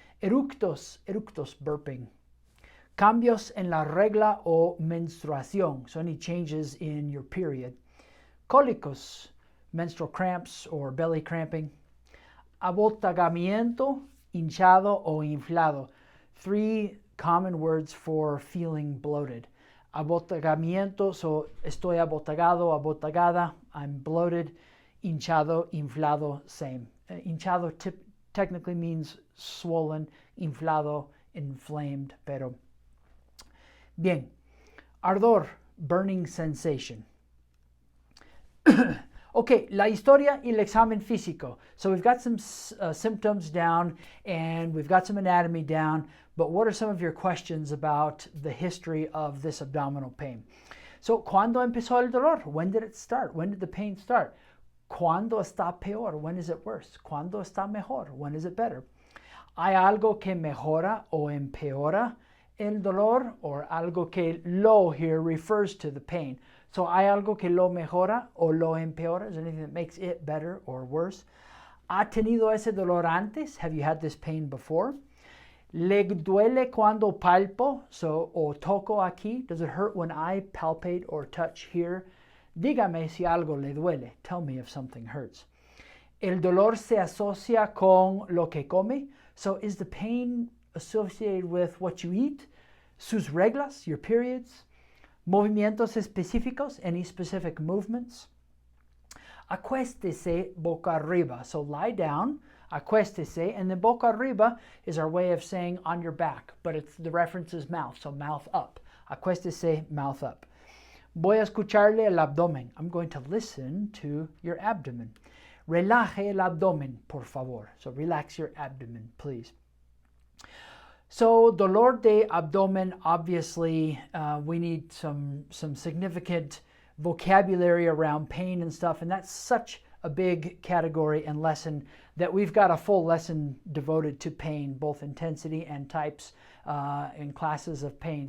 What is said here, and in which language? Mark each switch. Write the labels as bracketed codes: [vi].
[es] Eructos, eructos, [en] burping. [es] Cambios en la regla o menstruación, [en] so any changes in your period. Cólicos, menstrual cramps or belly cramping. [es] Abotagamiento, hinchado o inflado. [en] 3 common words for feeling bloated. [es] Abotagamiento, so estoy abotagado, abotagada, [en] I'm bloated. [es] Hinchado, inflado, same. Hinchado [en] technically means swollen, [es] inflado, inflamed, pero. Bien. [en] Ardor, burning sensation. [es] Okay, la historia y el examen físico. [en] So we've got some symptoms down and we've got some anatomy down, but what are some of your questions about the history of this abdominal pain? [es] So, ¿cuándo empezó el dolor? [en] When did it start? When did the pain start? [es] ¿Cuándo está peor? [en] When is it worse? [es] ¿Cuándo está mejor? [en] When is it better? [es] ¿Hay algo que mejora o empeora el dolor? Or algo que lo [en] here refers to the pain. [es] So, ¿hay algo que lo mejora o lo empeora? [en] Is there anything that makes it better or worse? [es] ¿Ha tenido ese dolor antes? [en] Have you had this pain before? [es] ¿Le duele cuando palpo? [en] So, [es] o toco aquí. [en] Does it hurt when I palpate or touch here? [es] Dígame si algo le duele. [en] Tell me if something hurts. [es] ¿El dolor se asocia con lo que come? [en] So, is the pain associated with what you eat? [es] Sus reglas, [en] your periods? [es] Movimientos específicos, [en] any specific movements. [es] Acuéstese boca arriba. [en] So lie down, acuéstese, and then [es] boca arriba [en] is our way of saying on your back, but the reference is mouth, so mouth up. Acuéstese, mouth up. [es] Voy a escucharle el abdomen. [en] I'm going to listen to your abdomen. [es] Relaje el abdomen, por favor. [en] So relax your abdomen, please. So [es] dolor de abdomen, [en] obviously, we need some significant vocabulary around pain and stuff, and that's such a big category and lesson that we've got a full lesson devoted to pain, both intensity and types and classes of pain.